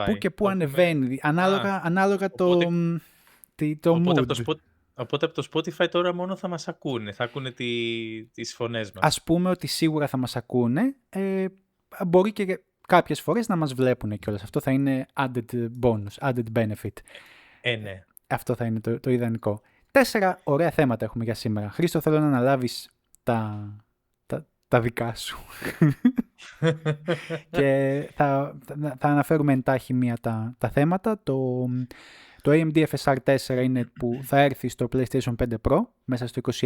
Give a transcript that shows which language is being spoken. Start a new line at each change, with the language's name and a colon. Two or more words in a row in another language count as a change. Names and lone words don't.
Greek: Πού και πού ανεβαίνει, ανάλογα το mood. Οπότε από το Spotify τώρα μόνο θα μας ακούνε, θα ακούνε τις φωνές μας. Ας πούμε ότι σίγουρα θα μας ακούνε, μπορεί και κάποιες φορές να μας βλέπουν κιόλας. Αυτό θα είναι
English: added bonus, added benefit.
Greek: Ναι. Αυτό θα είναι το ιδανικό. 4 ωραία θέματα έχουμε για σήμερα. Χρήστο, θέλω να αναλάβεις τα δικά σου. Και θα αναφέρουμε εντάχει μία τα θέματα. Το AMD FSR 4 είναι που θα έρθει στο PlayStation 5 Pro μέσα στο 26.